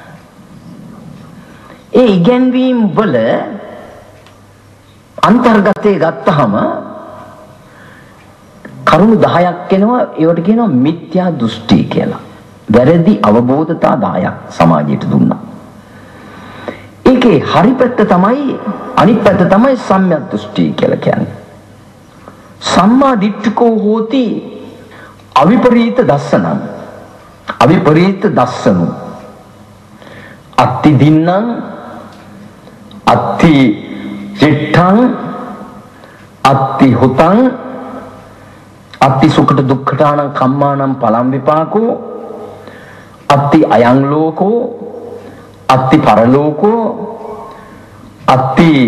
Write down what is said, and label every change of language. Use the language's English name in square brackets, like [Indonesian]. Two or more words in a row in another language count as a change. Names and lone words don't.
[Sinhala] ඒ ඉගැන්වීම් වල අන්තර්ගතයේ ගත්තාම කරුණු 10ක් එනවා. ඒවට කියනවා මිත්‍යා දෘෂ්ටි කියලා. වැරදි අවබෝධතා 10ක් සමාජයට දුන්නා. ඒකේ හරි පැත්ත තමයි අනිත් පැත්ත තමයි සම්‍යක් දෘෂ්ටි කියලා කියන්නේ. [Pali] සම්මා දිට්ඨිකෝ හෝති අවිපරීත දස්සනං අවිපරීත දස්සනු අත්ති දින්නම් අත්ති චිත්තං අත්ති හුතං අත්ති සුඛට දුක්ඛටානං කම්මානං පලම් විපාකෝ අත්ති අයං ලෝකෝ අත්ති පරලෝකෝ අත්ති